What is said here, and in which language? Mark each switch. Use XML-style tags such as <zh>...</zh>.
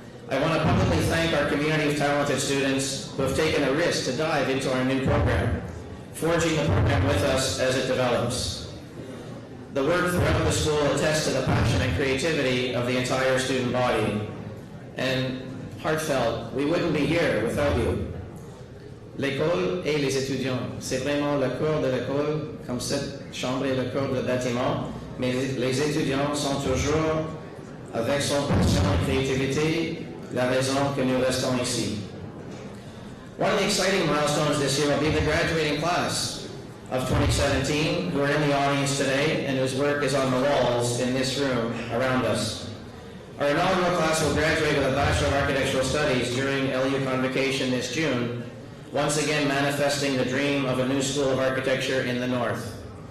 <en>I want to publicly thank our community of talented students who have taken a risk to dive into our new program, forging the program with us as it develops. The work throughout the school attests to the passion and creativity of the entire student body. And heartfelt, we wouldn't be here without you.</en> <fr>L'école et les étudiants, c'est vraiment le cœur de l'école, comme cette chambre est le cœur du bâtiment, mais les étudiants sont toujours, avec son passion et créativité, la raison que nous restons ici.</fr> <en>One of the exciting milestones this year will be the graduating class of 2017, who are in the audience today and whose work is on the walls in this room around us. Our inaugural class will graduate with a Bachelor of Architectural Studies during LU Convocation this June, once again manifesting the dream of a new School of Architecture in the North.</en>